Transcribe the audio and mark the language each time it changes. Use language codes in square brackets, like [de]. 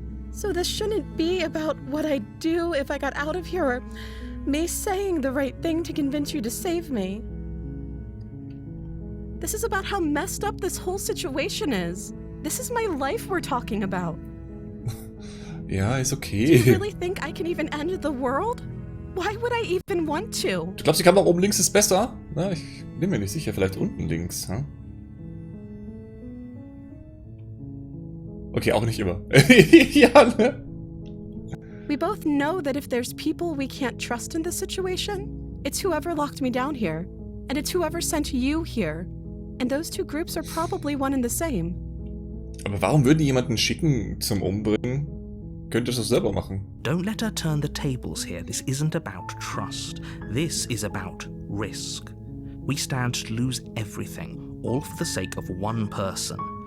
[en] So this shouldn't be about what I'd do if I got out of here, or me saying the right thing to convince you to save me. This is about how messed up this whole situation is. This is my life we're talking about. [de] Ja, ist [en] Do [de] okay. [en] you really think I can even end the world? Why would I even want to? [de] Du glaubst, die Kamera oben links ist besser? Na, ich bin mir nicht sicher. Vielleicht unten links. Hm? Okay, auch nicht immer. Ja, ne? [en] We both know that if there's people we can't trust in this situation, it's whoever locked me down here, and it's whoever sent you here. And those two groups are probably one and the same. [de] Aber warum würden die jemanden schicken zum Umbringen? Könntest du das selber machen. [en] Don't let her turn the tables here. This isn't about trust. This is about risk. We stand to lose everything, all for the sake of one person.